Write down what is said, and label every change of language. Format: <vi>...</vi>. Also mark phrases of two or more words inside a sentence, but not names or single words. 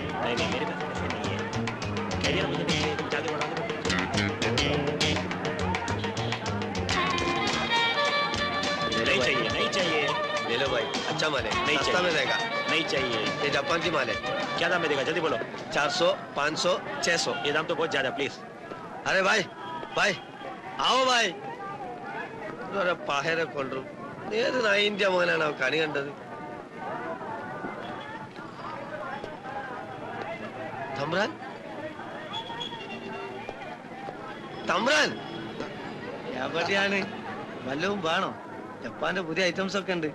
<hi>नहीं नहीं मेरे पास पैसे नहीं है कहिए ना मुझे नीचे जाके बढ़ा दो नहीं चाहिए नहीं चाहिए ले लो भाई अच्छा माल है नहीं सस्ता में रहेगा नहीं चाहिए ये जापान की माल है क्या दाम में देगा जल्दी बोलो 400 500 600 ये दाम तो बहुत ज्यादा प्लीज अरे भाई भाई आओ भाई</hi> <ml>പാഹേരെ കൊണ്ടു ഏത് നായിന്റെ മോനാണ് കണി കണ്ടത് തമ്പ്രാൻ തമ്പ്രാൻ എവിടെയാണ് വല്ലതും വേണോ ജപ്പാന്റെ പുതിയ ഐറ്റംസ് ഒക്കെ ഉണ്ട്</ml>